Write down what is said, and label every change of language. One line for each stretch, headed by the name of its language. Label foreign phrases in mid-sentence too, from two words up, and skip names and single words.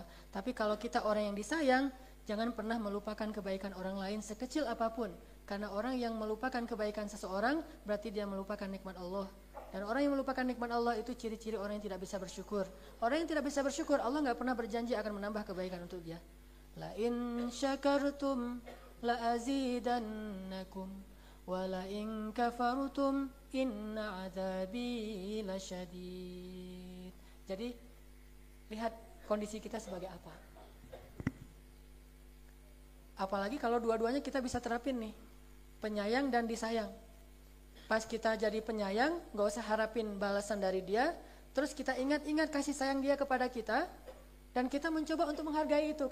Indonesian: Tapi kalau kita orang yang disayang, jangan pernah melupakan kebaikan orang lain sekecil apapun. Karena orang yang melupakan kebaikan seseorang berarti dia melupakan nikmat Allah. Dan orang yang melupakan nikmat Allah itu ciri-ciri orang yang tidak bisa bersyukur. Orang yang tidak bisa bersyukur, Allah gak pernah berjanji akan menambah kebaikan untuk dia.
Arabic: لئن شكرتم لأزيدنكم ولئن كفرتم إن عذابي لشديد.
Indonesian: Jadi lihat kondisi kita sebagai apa. Apalagi kalau dua-duanya kita bisa terapin nih, penyayang dan disayang. Pas kita jadi penyayang, gak usah harapin balasan dari dia, terus kita ingat-ingat kasih sayang dia kepada kita, dan kita mencoba untuk menghargai itu.